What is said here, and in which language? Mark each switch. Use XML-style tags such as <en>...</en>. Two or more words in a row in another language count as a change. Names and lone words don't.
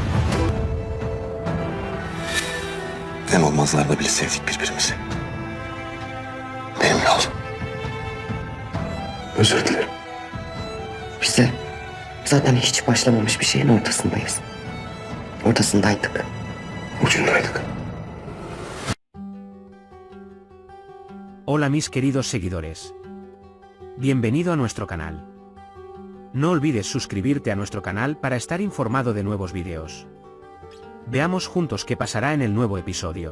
<tr>En olmazlarda bile sevdik birbirimizi. Benimle ol. Özür dilerim. Biz de zaten hiç başlamamış bir şeyin ortasındayız. Ortasındaydık. Ucundaydık.</tr> <es>Hola mis queridos seguidores. Bienvenido a nuestro canal. No olvides suscribirte a nuestro canal para estar informado de nuevos vídeos. Veamos juntos qué pasará en el nuevo episodio.</es>